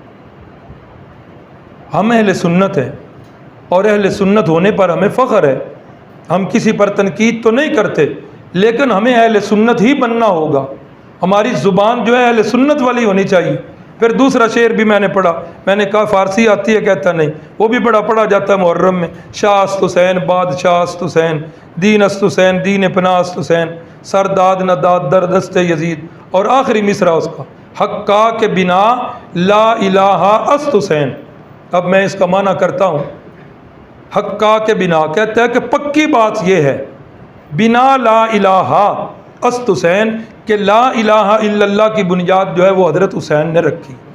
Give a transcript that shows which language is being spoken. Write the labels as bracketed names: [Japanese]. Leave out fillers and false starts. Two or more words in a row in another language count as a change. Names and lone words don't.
[Urdu] ہم اہل سنت ہیں اور اہل سنت ہونے پر ہمیں فخر ہے. ہم کسی پر تنقید تو نہیں کرتے لیکن ہمیں اہل سنت ہی بننا ہوگا. ہماری زبان جو ہے اہل سنت والی ہونی چاہیے. پھر دوسرا شعر بھی میں نے پڑھا، میں نے کہا فارسی آتی ہے؟ کہتا نہیں. وہ بھی بڑا پڑھا جاتا ہے محرم میں. [Persian] شاہ است حسین بادشاہ است حسین، دین است حسین دین پناہ است حسین، سر داد نہ داد در دست یزید. [Urdu] اور آخری مصرع اس کا [Persian] حقا کے بنا لا الہ است حسین. [Urdu] اب میں اس کا معنی کرتا ہوں. [Persian] حقا کے بنا [Urdu] کہتا ہے کہ پکی بات یہ ہے [Persian] بنا لا الہ است حسین [Urdu] کہ [Arabic] لا الہ الا اللہ [Urdu] کی بنیاد جو ہے وہ حضرت حسین نے رکھی.